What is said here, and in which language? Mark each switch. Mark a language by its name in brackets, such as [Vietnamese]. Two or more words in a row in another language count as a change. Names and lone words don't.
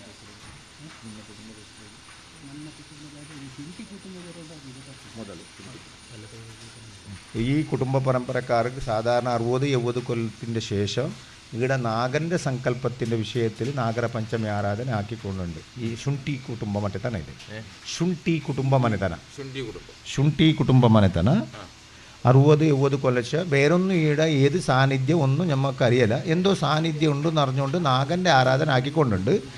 [Malayalam] ഈ കുടുംബ പരമ്പരക്കാർക്ക് സാധാരണ 60-70 കൊല്ലത്തിൻ്റെ ശേഷം ഇവിടെ നാഗൻ്റെ സങ്കല്പത്തിൻ്റെ വിഷയത്തിൽ നാഗര പഞ്ചമി ആരാധന ആക്കിക്കൊണ്ടുണ്ട്. [Kannada] ಈ ಶುಂಠಿ ಕುಟುಂಬ ಮನೆತನ ಇದೆ. ಶುಂಠಿ ಕುಟುಂಬ ಮನೆತನ, ಶುಂಠಿ ಕುಟುಂಬ ಮನೆತನ 60-70 [Malayalam] കൊല്ലശ വേറൊന്നും ഈടെ ഏത് സാന്നിധ്യം ഒന്നും നമുക്ക് അറിയില്ല. എന്തോ സാന്നിധ്യം ഉണ്ടെന്ന് അറിഞ്ഞുകൊണ്ട് നാഗൻ്റെ ആരാധന ആക്കിക്കൊണ്ടുണ്ട്.